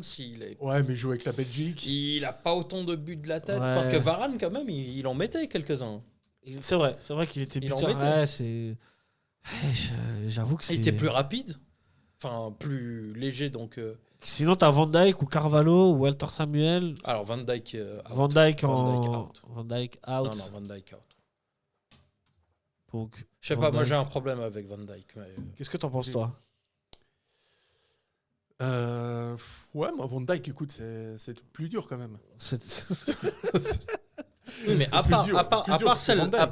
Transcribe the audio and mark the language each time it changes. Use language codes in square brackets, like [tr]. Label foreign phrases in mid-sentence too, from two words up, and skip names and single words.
[fr] Ouais, mais il joue avec la Belgique. il a pas autant de buts de la tête. Ouais. Parce que Varane, quand même, il en mettait quelques-uns. C'est vrai qu'il était Il en buteur. mettait. Ouais, c'est. J'avoue que c'est. Il était plus rapide, enfin plus léger. Donc, Sinon, t'as Van Dijk ou Carvalho ou Walter Samuel. alors Van Dijk, Van Dijk out. Van Dijk out. Non, Van Dijk out. Donc, Je sais Van pas, moi Dijk. j'ai un problème avec Van Dijk. Mais... Qu'est-ce que t'en penses, toi? Ouais, moi, Van Dijk, écoute, c'est plus dur quand même. Oui, mais à plus part, dur- à part, plus à dur, part c'est Van Dijk.